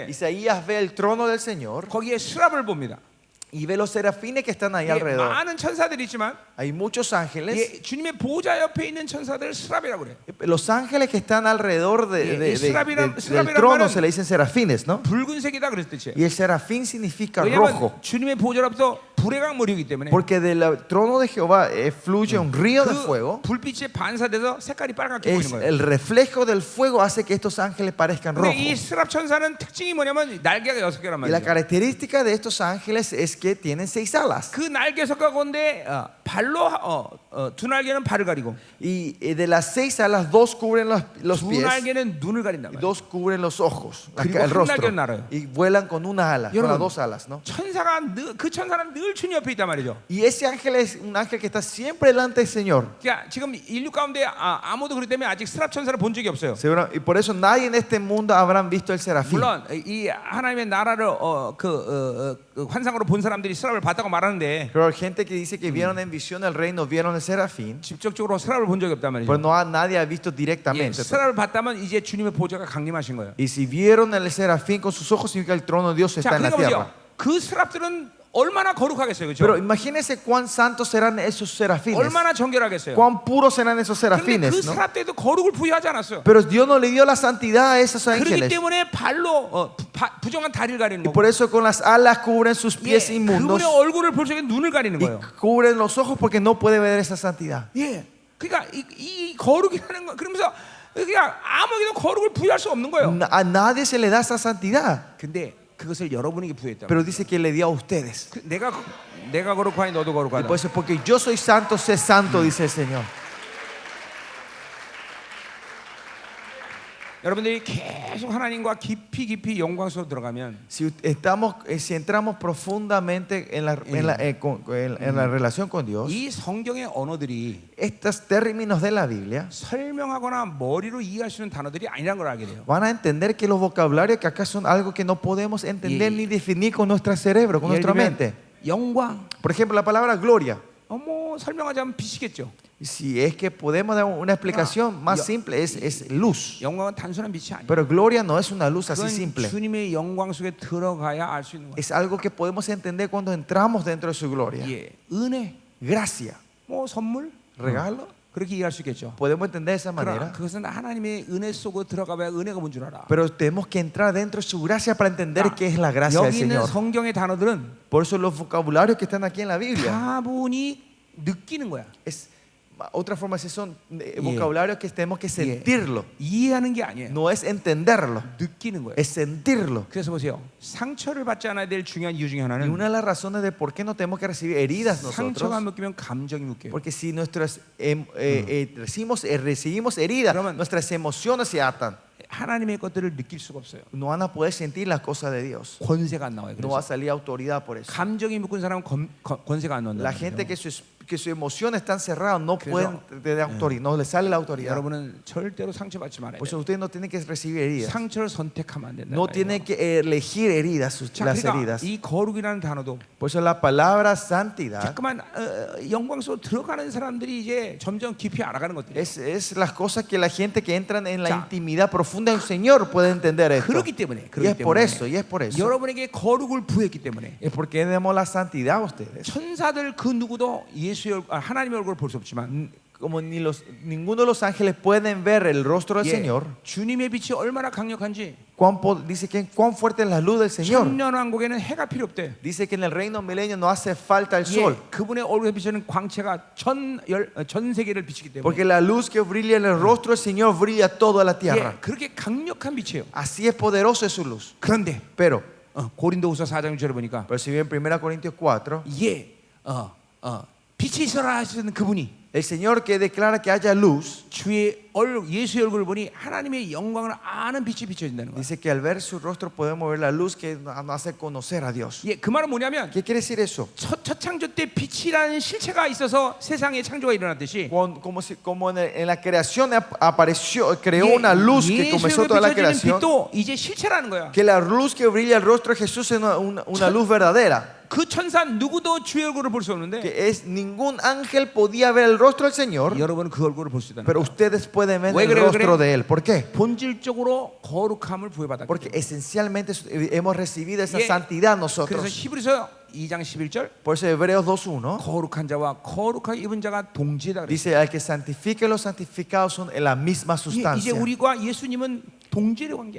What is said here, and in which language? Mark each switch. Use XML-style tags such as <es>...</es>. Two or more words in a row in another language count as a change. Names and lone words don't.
<es>Isaías ve el trono del Señor</es> <ko>거기에 스랍을 봅니다.</ko> <es>y ve los serafines que están ahí</es> <ko>예,</ko> <es>alrededor.</es> <ko>많은 천사들이 있지만</ko> <es>Hay muchos ángeles.</es> <ko>예, 주님의 보좌 옆에 있는 천사들을 스랍이라고 그래요.</ko> <es>Los ángeles que están alrededor</es> <ko>Y 스랍이란</ko> <es>del trono</es> <ko>말은</ko> <es>se le dicen serafines, ¿no?</es> <ko>붉은색이다 그랬을 뜻이에요.</ko> <es>Y el serafín significa</es> <ko>왜냐하면</ko> <es>rojo.</es> <ko>주님의 보좌로부터 불의 강물이기 때문에</ko> <es>Porque del trono de Jehová fluye un río de</es> <ko>그</ko> <es>fuego.</es> <ko>불빛에 반사돼서 색깔이 빨갛게 보이는</ko> <es>Es</es> <ko>거예요.</ko> <es>el reflejo del fuego hace que estos ángeles parezcan</es> <ko>근데</ko> <es>rojos.</es> <ko>이 스랍 천사는 특징이 뭐냐면 날개가 6개란</ko> <es>Y la</es> <ko>말이에요.</ko> <es>característica de estos ángeles es que tienen 6 alas.</es> <ko>그 날개 속가운데 발로 두 날개는 발을 가리고</ko> <es>Y de las 6 alas, 2 cubren los</es> <ko>두</ko> <es>pies</es> <ko>날개는 눈을 가린단</ko> <es>y</es> <ko>말이에요.</ko> <es>2 cubren los ojos,</es> <ko>그리고</ko> <es>el</es> <ko>한</ko> <es>rostro.</es> <ko>날개는 날아요.</ko> <es>Y vuelan con una ala, con las 2 alas, ¿no?</es> <ko>그 천사는 늘 주님 옆에 있단 말이죠.</ko> <es>Y ese ángel es un ángel que está siempre delante del Señor.</es> <ko>그러니까 지금 인류 가운데 아무도 그렇기 때문에 아직 스랍 천사를 본 적이 없어요.</ko> <es>Y por eso nadie en este mundo habrán visto el serafín.</es> <ko>물론 이 하나님의 나라를 환상으로 본 사람들이 스랍을 봤다고 말하는데</ko> <es>Pero hay gente que dice que vieron en visión el reino, vieron el serafín,</es> <ko>직접적으로 스랍을 본 적이 없단</ko> <es>pero</es> <ko>말이죠.</ko> <es>nadie ha visto</es> <ko>예,</ko> <es>directamente.</es> <ko>스랍을 봤다면 이제 주님의 보좌가 강림하신 거예요.</ko> <es>Y si vieron el serafín con sus ojos, significa que el trono de Dios</es> <ko>자,</ko> <es>está en la</es> <ko>그러니까</ko> <es>tierra.</es> <ko>보세요. 그 스랍들은 얼마나 거룩하겠어요,</ko> <es>Pero</es> <ko>그렇죠?</ko> <es>imagínense cuán santos serán esos serafines,</es> <ko>얼마나 정결하겠어요.</ko> <es>cuán puros serán esos</es> <ko>그런데 그</ko> <es>serafines, ¿no?</es> <ko>스랍들도 거룩을 부여하지 않았어요.</ko> <es>Pero Dios no le dio la santidad a esos</es> <ko>그렇기</ko> <es>ángeles.</es> <ko>때문에 발로 부정한 다리를 가리는</ko> <es>Y</es> <ko>거고,</ko> <es>por eso con las alas cubren sus</es> <ko>예,</ko> <es>pies inmundos</es> <ko>그분의 얼굴을 볼 적에 눈을 가리는</ko> <es>y</es> <ko>거예요.</ko> <es>cubren los ojos porque no puede ver esa santidad.</es> <ko>예, 그러니까 이 거룩이라는 거, 그러면서 그냥 아무에게도 거룩을 부여할 수 없는 거예요.</ko> <es>A nadie se le da esa santidad,</es> <ko>근데 그것을 여러분에게 부여했다.</ko> <es>pero dice que le dio a ustedes.</es> <ko>내가 거룩하니 너도</ko> <es>Y</es> <ko>거룩하다.</ko> <es>por eso, porque yo soy santo, sé santo, dice el Señor.</es> <ko>여러분들이 계속 하나님과 깊이 영광 속으로 들어가면</ko> <es>Si entramos profundamente en la relación con Dios,</es> <ko>이 성경의 언어들이</ko> <es>estos términos de la Biblia</es> <ko>설명하거나 머리로 이해할 수 있는 단어들이 아니라는 걸 알게 돼요.</ko> <es>van a entender que los vocabularios que acá son algo que no podemos entender Y- ni definir con nuestro cerebro, con</es> <ko>예를</ko> <es>nuestra</es> <ko>들면</ko> <es>mente.</es> <ko>영광,</ko> <es>Por ejemplo, la palabra gloria.</es> <ko>설명하자면 빛이겠죠.</ko> <es>Si es que podemos dar una explicación más yo- simple, es luz.</es> <ko>영광은 단순한 빛이 아니에요.</ko> <es>Pero gloria no es una luz así</es> <ko>그건</ko> <es>simple.</es> <ko>주님의 영광 속에 들어가야 알 수 있는 거예요.</ko> <es>Es algo que podemos entender cuando entramos dentro de su gloria.</es> <ko>예, 은혜,</ko> <es>Gracia,</es> <ko>선물,</ko> <es>regalo.</es> <ko>그렇게 이해할 수 있겠죠.</ko> <es>Podemos entender de esa</es> <ko>그러나</ko> <es>manera.</es> <ko>그것은 하나님의 은혜 속으로 들어가봐야 은혜가 뭔 줄 알아.</ko> <es>Pero tenemos que entrar dentro de su gracia para entender qué es la gracia del</es> <ko>여기 있는</ko> <es>Señor.</es> <ko>성경의 단어들은</ko> <es>Por eso los vocabularios que están aquí en la Biblia</es> <ko>다분히 느끼는 거야.</ko> <es>otra forma es son vocabularios que tenemos que sentirlo.</es> <ko>이해하는 게 아니에요.</ko> <es>No es entenderlo,</es> <ko>느끼는 거예요.</ko> <es>es sentirlo.</es> <ko>그래서 보세요. 상처를 받지 않아야 될 중요한 이유 중에</ko> <es>Y</es> <ko>하나는</ko> <es>una de las razones de por qué no tenemos que recibir heridas</es> <ko>상처가</ko> <es>nosotros,</es> <ko>묶이면 감정이 묶여요.</ko> <es>porque si recibimos heridas,</es> <ko>그러면-</ko> <es>nuestras emociones se atan.</es> <ko>하나님의 것들을 느낄 수가 없어요.</ko> <es>No van a poder sentir las cosas de Dios.</es> <ko>권세가 안 나와요.</ko> <es>No va a</es> <ko>그래서</ko> <es>salir autoridad por eso.</es> <ko>감정이 묶은 사람은 권세가 안 나온다.</ko> <es>La gente que sus emociones están cerradas no</es> <ko>그래서-</ko> <es>pueden tener autoridad, no les sale la autoridad.</es> <ko>여러분은 절대로 상처받지 말아야</ko> <es>Por</es> <ko>돼요.</ko> <es>eso ustedes no tienen que recibir heridas.</es> <ko>상처를 선택하면 안 된다.</ko> <es>No tienen que elegir heridas,</es> <ko>자,</ko> <es>las</es> <ko>그러니까</ko> <es>heridas.</es> <ko>이 거룩이라는 단어도</ko> <es>Por eso la palabra santidad</es> <ko>자꾸만 영광 속으로 들어가는 사람들이 이제 점점 깊이 알아가는 것들이에요.</ko> <es>es las cosas que la gente que entran en la</es> <ko>자.</ko> <es>intimidad profunda del Señor puede entender esto.</es> <ko>그렇기 때문에</ko> <es>Y es por eso, y es por eso.</es> <ko>여러분에게 거룩을 부여했기 때문에</ko> <es>Es porque demos la santidad a ustedes.</es> <ko>천사들 그 누구도 하나님의 얼굴을 볼 수 없지만</ko> <es>Como ninguno de los ángeles pueden ver el rostro del</es> <ko>예,</ko> <es>Señor.</es> <ko>주님의 빛이 얼마나 강력한지</ko> <es>Dice que cuán fuerte es la luz del Señor.</es> <ko>천년왕국에는 해가 필요 없대.</ko> <es>Dice que en el reino milenio no hace falta el</es> <ko>예,</ko> <es>sol.</es> <ko>그분의 얼굴에 비치는 광채가 전 세계를 비치기 때문에</ko> <es>Porque la luz que brilla en el rostro del Señor brilla toda la tierra.</es> <ko>예, 그렇게 강력한 빛이에요.</ko> <es>Así es poderosa es su luz.</es> <ko>그런데</ko> <es>Pero</es> <ko>고린도후서 4장 6절에 보니까</ko> <es>si bien 1 Corintios 4,</es> <ko>빛이 있어라 하시는 그분이</ko> <es>El Señor que declara que haya luz,</es> <ko>예수의 얼굴을 보니 하나님의 영광을 아는 빛이 비춰진다는 거야.</ko> <es>dice que al ver su rostro podemos ver la luz que nos hace conocer a Dios.</es> <ko>예, 그 말은 뭐냐면</ko> <es>¿Qué quiere decir eso?</es> <ko>첫 창조 때 빛이라는 실체가 있어서 세상의 창조가 일어났듯이</ko> <es>Como en la creación apareció, creó una luz que comenzó toda la</es> <ko>비춰지는</ko> <es>creación.</es> <ko>빛도 이제 실체라는 거야.</ko> <es>Que la luz que brilla el rostro de Jesús es una luz verdadera.</es> <ko>그 천사 누구도 주의 얼굴을 볼 수 없는데</ko> <es>Que es ningún ángel podía ver el rostro del Señor,</es> <ko>여러분은 그 얼굴을 볼 수 있다는</ko> <es>pero</es> <ko>거야.</ko> <es>ustedes pueden ver</es> <ko>왜</ko> <es>el</es> <ko>그래요?</ko> <es>rostro de Él. ¿Por qué?</es> <ko>본질적으로 거룩함을 부여받았기</ko> <es>Porque</es> <ko>때문에.</ko> <es>esencialmente hemos recibido esa</es> <ko>예,</ko> <es>santidad</es> <ko>그래서</ko> <es>nosotros.</es> <ko>히브리서 2장 11절</ko> <es>Por eso Hebreos 2:1</es> <ko>거룩한 자와 거룩하게 입은 자가 동지다 그랬어요.</ko> <es>dice: al que santifique y los santificados son en la misma</es> <ko>이제</ko> <es>sustancia.</es> <ko>우리가 예수님은 동질의 관계야.</ko>